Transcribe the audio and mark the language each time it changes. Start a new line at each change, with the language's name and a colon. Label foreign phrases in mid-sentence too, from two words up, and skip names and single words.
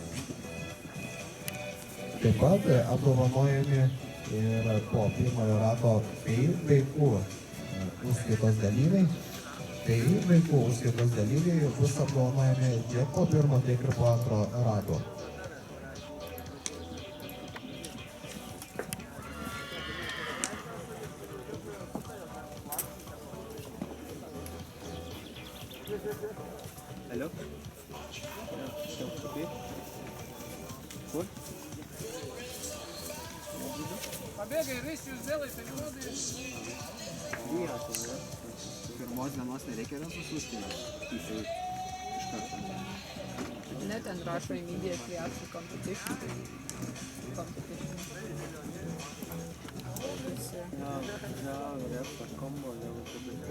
Lithuanian: Taip pat apdovanojami ir po pirmojo rato vaikų užskaitos dalyviai. Tai vaikų užskaitos dalyviai bus apdovanojami tiek po pirmo, tiek ir po antro rato.
Russian: Алло? Все, окей? Вот? Побегай, рысью сделай, ты не надо.
Lithuanian: Pirmos dienos nereikia yra susustyti. Iš karto. Ne, ten rašo
English: immediately after competition. Ja, reps, combo,